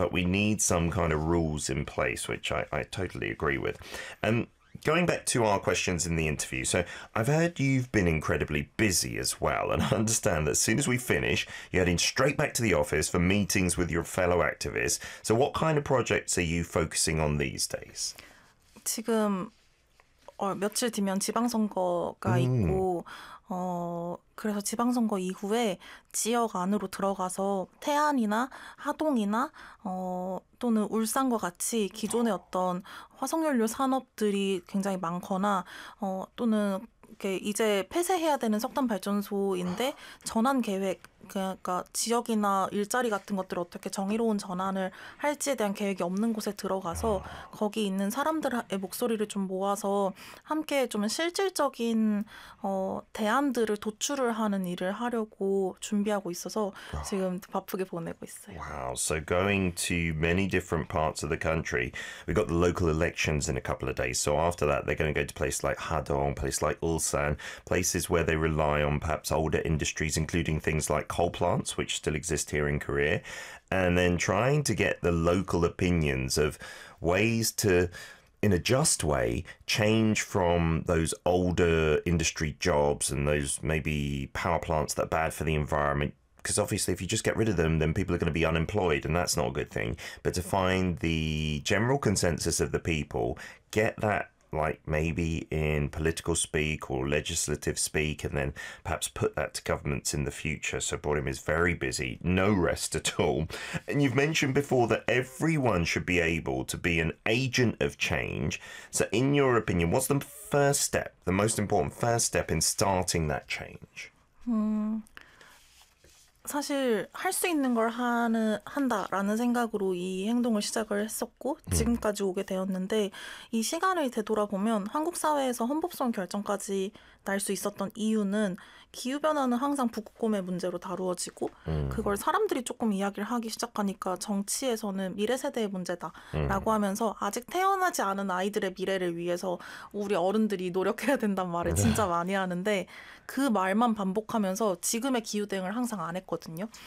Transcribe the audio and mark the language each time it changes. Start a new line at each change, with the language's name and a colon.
English: But we need some kind of rules in place, which I totally agree with. And going back to our questions in the interview, so I've heard you've been incredibly busy as well, and I understand that as soon as we finish, you're heading straight back to the office for meetings with your fellow activists. So what kind of projects are you focusing on these days?
Korean: 지금 며칠 뒤면 지방선거가 있고, 그래서 지방선거 이후에 지역 안으로 들어가서 태안이나 하동이나 또는 울산과 같이 기존의 어떤 화석연료 산업들이 굉장히 많거나, 또는 이제 폐쇄해야 되는 석탄 발전소인데 전환 계획, 그러니까 지역이나 일자리 같은 것들을 어떻게 정의로운 전환을 할지에 대한 계획이 없는 곳에 들어가서 거기 있는 사람들의 목소리를 좀 모아서 함께 좀 실질적인 대안들을 도출을 하는 일을 하려고 준비하고 있어서 지금 바쁘게 보내고 있어요.
English: Wow, so going to many different parts of the country, we've got the local elections in a couple of days. So after that, they're going to go to places like Hadong, places like Ulsan, places where they rely on perhaps older industries, including things like coal plants, which still exist here in Korea, and then trying to get the local opinions of ways to, in a just way, change from those older industry jobs and those maybe power plants that are bad for the environment. Because obviously, if you just get rid of them, then people are going to be unemployed, and that's not a good thing. But to find the general consensus of the people, get that, like maybe in political speak or legislative speak, and then perhaps put that to governments in the future. So Borim is very busy, no rest at all. And you've mentioned before that everyone should be able to be an agent of change. So, in your opinion, what's the first step, the most important first step in starting that change?
Korean: 사실 할수 있는 걸 한다라는 생각으로 이 행동을 시작을 했었고 지금까지 오게 되었는데, 이 시간을 되돌아보면 한국 사회에서 헌법성 결정까지 날 수 있었던 이유는 기후 변화는 항상 북극곰의 문제로 다루어지고 그걸 사람들이 조금 이야기를 하기 시작하니까 정치에서는 미래 세대의 문제다라고 하면서 아직 태어나지 않은 아이들의 미래를 위해서 우리 어른들이 노력해야 된다는 말을 진짜 많이 하는데 그 말만 반복하면서 지금의 기후 대응을 항상 안 했거든요.